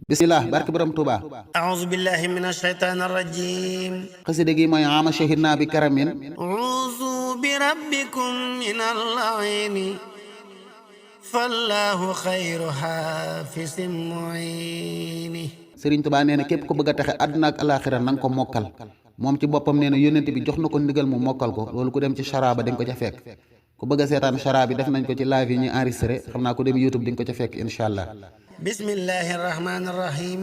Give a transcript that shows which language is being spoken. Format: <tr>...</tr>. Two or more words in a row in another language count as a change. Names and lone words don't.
<wo>bismillah barke borom Tuuba.</wo> <ar>أعوذ بالله من الشيطان الرجيم.</ar> <wo>xasida gi mooy ama shahidna bi karamin.</wo> <ar>أعوذ بربكم من اللعين فالله خير حافظ معين.</ar> <wo>Sëriñ Tuuba nee na képp ku bëgg a texe àdduna ak alaaxira na nga ko mokkal. moom ci boppam nee na yónnent bi jox na ko ndigal mu mokkal ko loolu ku dem ci chara ba di nga ko ca fekk. ku bëgg a seetaan chara bi def nañ ko ci live yi ñuy enregistré xam naa ku dem YouTube di nga ko ca fekk</wo> <ar>إن شاء الله. بسم الله الرحمن الرحيم.</ar>